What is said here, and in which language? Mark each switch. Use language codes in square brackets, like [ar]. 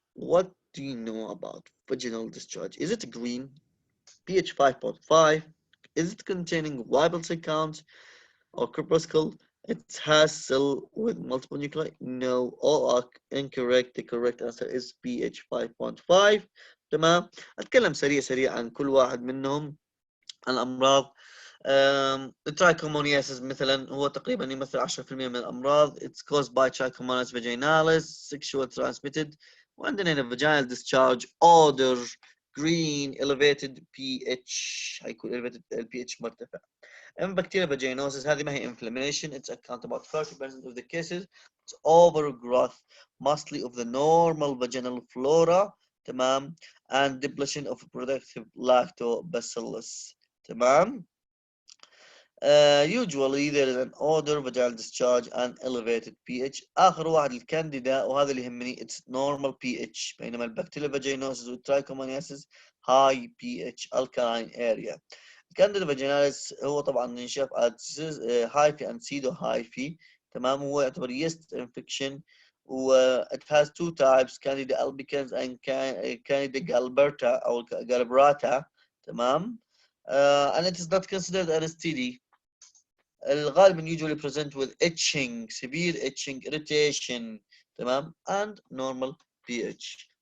[en] What do you know about vaginal discharge? Is it green? pH 5.5? Is it containing white blood cell count or corpuscle? It has cell with multiple nuclei? No, all are incorrect. The correct answer is pH 5.5. [ar] تمام. أتكلم سريع عن كل واحد منهم. الأمراض. الترايكومونياسيس مثلا هو تقريبا يمثل 10% من الأمراض. [en] It's caused by Trichomonas vaginalis, sexual transmitted. [ar] وعندنا هنا [en] vaginal discharge odor green elevated pH هيكون elevated pH مرتفع. اما bacterial vaginosis [ar] هذه ما هي [en] inflammation, it's account about 30% of the cases, it's overgrowth mostly of the normal vaginal flora, تمام, and depletion of productive lactobacillus, تمام. Usually there is an odor, vaginal discharge and elevated pH. [ar] آخر واحد الكانديدا وهذا اللي يهمني, [en] it's normal pH, [ar] بينما البكتيريا vaginosis والترايكومونياسيس [en] high pH alkaline area. [ar] الكانديدا فاجيناليس هو طبعا ينشاف هايفي [en] and pseudo hyphae, [ar] تمام. هو يعتبر [en] yeast infection و it has two types, candida albicans and candida galberta أو galbrata, تمام. And it is not considered an STD. الغالب usually present with itching, severe itching, irritation, تمام, and normal pH.